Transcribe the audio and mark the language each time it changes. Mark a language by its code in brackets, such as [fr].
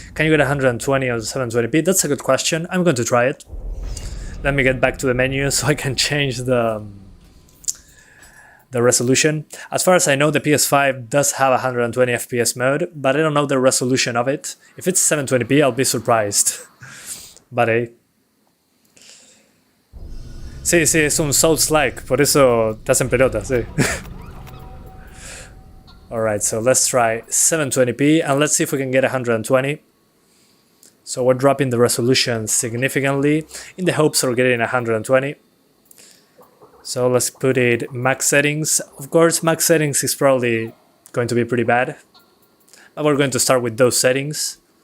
[en] Can you get 120 or 720p? That's a good question. I'm going to try it. Let me get back to the menu so I can change the resolution. As far as I know, the PS5 does have a 120 FPS mode, but I don't know the resolution of it. If it's 720p, I'll be surprised. But hey. [es] Sí, es un Souls-like, por eso te hacen pelota, sí. [en] Alright, so let's try 720p and let's see if we can get 120. So we're dropping the resolution significantly in the hopes of getting 120. So let's put it max settings. Of course, max settings is probably going to be pretty bad, but we're going to start with those settings.